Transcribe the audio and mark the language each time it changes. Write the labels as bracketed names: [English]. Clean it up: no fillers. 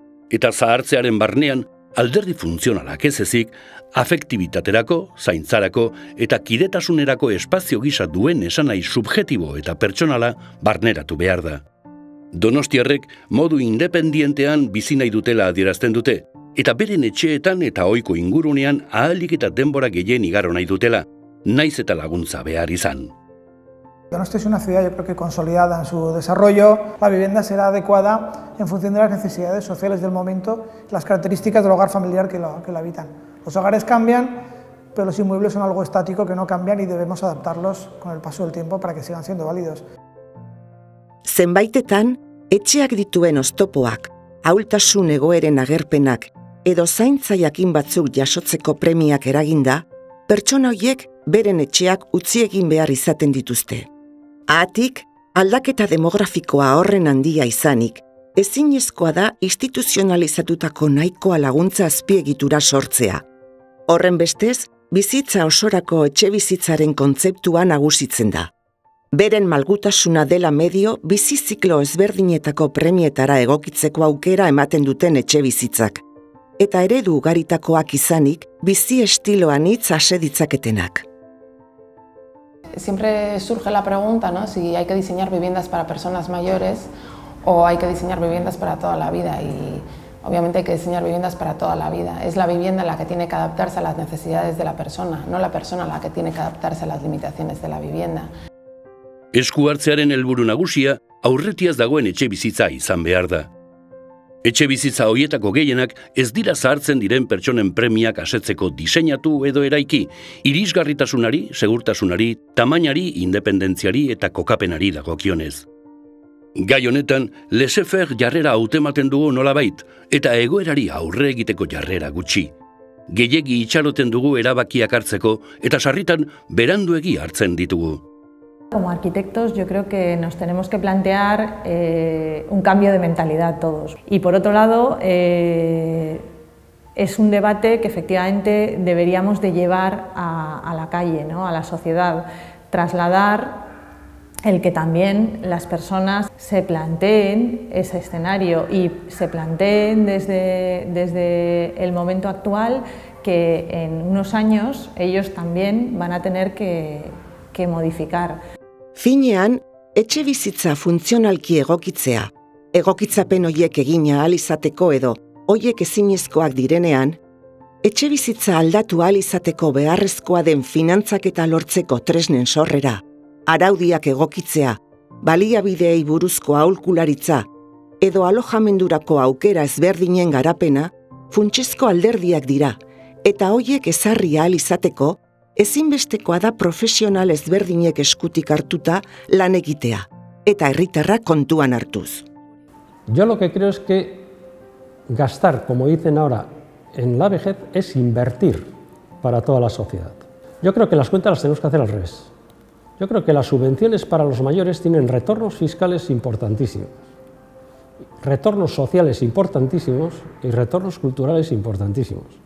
[Basque] Eta zahartzearen barnean, alderdi funtzionalak ez ezik, afektibitaterako, zaintzarako eta kidetasunerako espazio gisa duen esanai subjektibo eta pertsonala barneratu behar da. Donostiarrek modu independientean bizi nahi dutela adierazten dute, eta beren etxeetan eta ohiko ingurunean ahalik eta denbora gehien igaro nahi dutela, naiz eta laguntza behar izan. [Spanish] Donostia es una ciudad, yo creo que consolidada en su desarrollo. La vivienda será adecuada en función de las necesidades sociales del momento, las características del hogar familiar que lo habitan. Los hogares cambian, pero los inmuebles son algo estático que no cambian y debemos adaptarlos con el paso del tiempo para que sigan siendo válidos. [Basque] Zenbaitetan, etxeak dituen oztopoak, ahultasun egoeren agerpenak edo zaintza jakin batzuk jasotzeko premiak eraginda, pertsona horiek beren etxeak utzi egin behar izaten dituzte. Haatik, aldaketa demografikoa horren handia izanik, ezinezkoa da instituzionalizatutako nahikoa laguntza azpiegitura sortzea. Horren bestez, bizitza osorako etxebizitzaren kontzeptua nagusitzen da. Beren malgutasuna dela medio bizi ziklo ezberdinetako premietara egokitzeko aukera ematen duten etxebizitzak. Eta eredu ugaritakoak izanik, bizi estiloan hitz ase ditzaketenak. [Spanish] Siempre surge la pregunta, ¿no?, si hay que diseñar viviendas para personas mayores o hay que diseñar viviendas para toda la vida, y obviamente hay que diseñar viviendas para toda la vida. Es la vivienda la que tiene que adaptarse a las necesidades de la persona, no la persona la que tiene que adaptarse a las limitaciones de la vivienda. [Basque] Esku hartzearen helburu nagusia aurretiaz dagoen etxebizitza izan behar da. Etxebizitza horietako gehienak ez dira zahartzen diren pertsonen premiak asetzeko diseinatu edo eraiki, irisgarritasunari, segurtasunari, tamainari, independentziari eta kokapenari dagokionez. Gai honetan, laissez-faire jarrera hautematen dugu nolabait, eta egoerari aurre egiteko jarrera gutxi. Gehiegi itxaroten dugu erabakiak hartzeko, eta sarritan beranduegi hartzen ditugu. [Spanish] Como arquitectos yo creo que nos tenemos que plantear un cambio de mentalidad todos. Y por otro lado, es un debate que efectivamente deberíamos de llevar a la calle, ¿no?, a la sociedad, trasladar el que también las personas se planteen ese escenario y se planteen desde el momento actual que en unos años ellos también van a tener que modificar. [Basque] Finean, etxebizitza funtzionalki egokitzea, egokitzapen hoiek egina ahal izateko edo hoiek ezinezkoak direnean, etxebizitza aldatu ahal izateko beharrezkoa den finantzaketa lortzeko tresnen sorrera, araudiak egokitzea, baliabideei buruzko aholkularitza edo alojamendurako aukera ezberdinen garapena funtsezko alderdiak dira, eta hoiek ezarri ahal izateko ezinbestekoa da profesional ezberdinek eskutik hartuta lan egitea, eta herritarrak kontuan hartuz. [Spanish] Yo lo que creo es que gastar, como dicen ahora, en la vejez es invertir para toda la sociedad. Yo creo que las cuentas las tenemos que hacer al revés. Yo creo que las subvenciones para los mayores tienen retornos fiscales importantísimos, retornos sociales importantísimos y retornos culturales importantísimos.